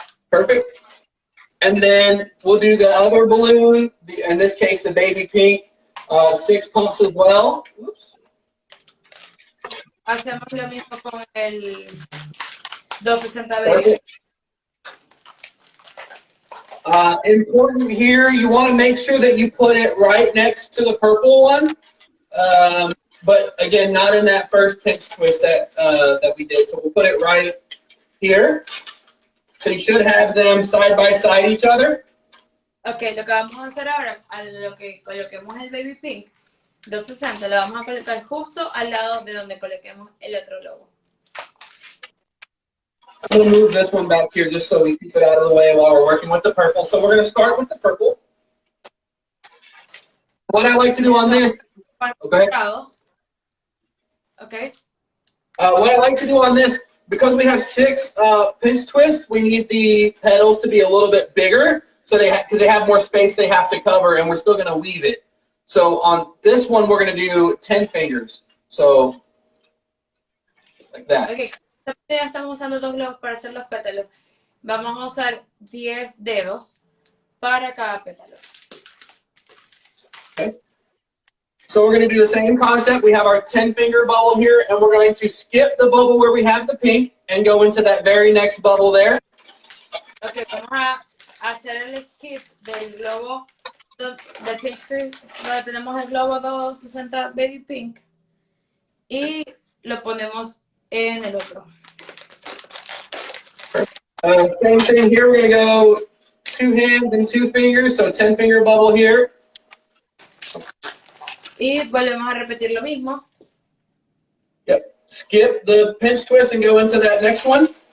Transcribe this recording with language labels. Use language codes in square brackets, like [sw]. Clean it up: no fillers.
[en] Perfect. And then we'll do the other balloon, in this case the baby pink, 6 pumps as well. Oops. [es] Hacemos lo mismo con el 260 baby. [en] Important here, you want to make sure that you put it right next to the purple one. but again, not in that first pinch twist that we did. So we'll put it right here. So you should have them side by side each other. [es] Ok, lo que vamos a hacer ahora, a lo que coloquemos el baby pink 260, lo vamos a colocar justo al lado de donde coloquemos el otro logo. [en] I'm going to move this one back here just so we keep it out of the way while we're working with the purple. So we're going to start with the purple. What I like to do on this, okay. Okay. What I like to do on this, because we have 6 pinch twists, we need the petals to be a little bit bigger, so because they have more space they have to cover, and we're still going to weave it. So on this one, we're going to do 10 fingers. So like that. Okay. [es] Ya estamos usando 2 globos para hacer los pétalos. Vamos a usar 10 dedos para cada pétalo. [en] Okay. So we're going to do the same concept. We have our 10-finger bubble here, and we're going to skip the bubble where we have the pink and go into that very next bubble there. [es] Okay, vamos a hacer el skip del globo del pink twist, donde tenemos el globo 260 baby pink y lo ponemos en el otro. [en] Same thing here. We're going to go 2 hands and 2 fingers, so 10-finger bubble here. [es] Y volvemos a repetir lo mismo. [en] Yep. Skip the pinch twist and go into that next one.